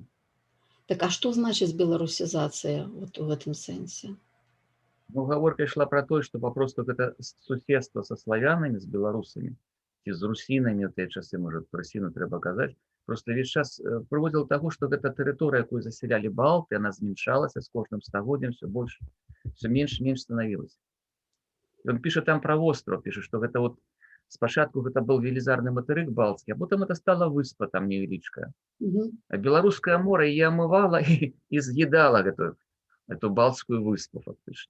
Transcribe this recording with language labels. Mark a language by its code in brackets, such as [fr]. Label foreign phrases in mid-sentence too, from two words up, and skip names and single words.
[be] Так, а што значыць беларусізацыя вот у гэтым сэнсе? Ну, гаворка ішла пра тое, што папросту гэта суседства са славянамі, з беларусамі, ці з русінамі ў тыя часы, можа, русіну трэба казаць, Просто весь час прыводзіла да таго, што гэта тэрыторыя, якую засялялі балты, яна змяншалася з кожным стагоддзям, [ru] все больше, [be] все менш і менш станавілася. Ён піша там пра востраў, піша, што гэта вот спачатку гэта был велізарны матэрык балтскі, а потым это стала выспа там невялічкая. Мгм. А беларускае мора яе амывала і з'едала эту балтскую выспу фактычна.